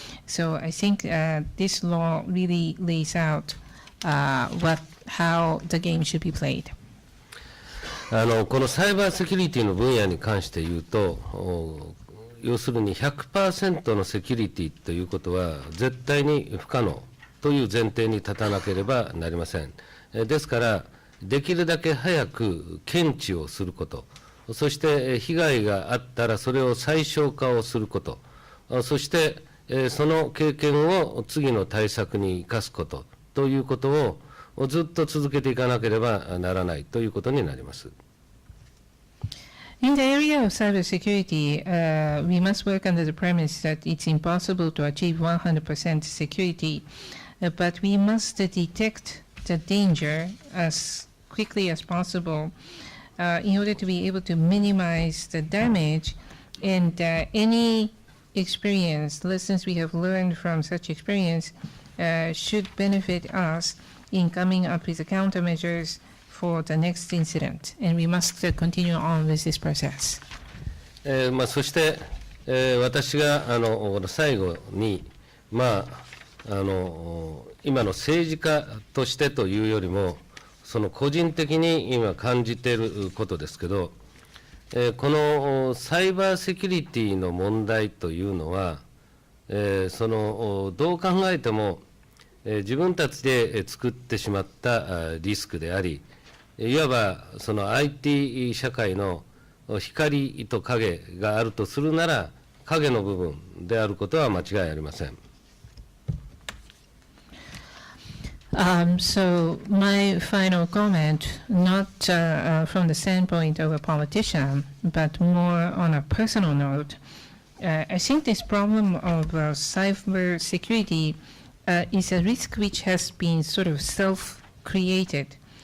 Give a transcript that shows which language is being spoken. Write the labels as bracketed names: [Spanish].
[English] So I think this law really lays out how the game should be played. [Japanese] このサイバーセキュリティの分野に関して言うと、要するに 100% のセキュリティということは絶対に不可能という前提に立たなければなりません。ですからできるだけ早く検知をすること、そして被害があったらそれを最小化をすること、そしてその経験を次の対策に生かすことということをずっと続けていかなければならないということになります。 [English] In the area of cybersecurity, we must work under the premise that it's impossible to achieve 100% security, but we must detect the danger as quickly as possible in order to be able to minimize the damage, and any experience, lessons we have learned from such experience should benefit us in coming up with the countermeasures for the next incident, and we must continue on with this process. [Japanese] そして、私が最後に、今の政治家としてというよりもその個人的に今感じていることですけど、このサイバーセキュリティの問題というのは、どう考えても、自分たちで作ってしまったリスクであり、いわばその IT 社会の光と影があるとするなら影の部分であることは間違いありません。 [English] So my final comment, not from the standpoint of a politician, but more on a personal note, I think this problem of cyber security is a risk which has been sort of self-created.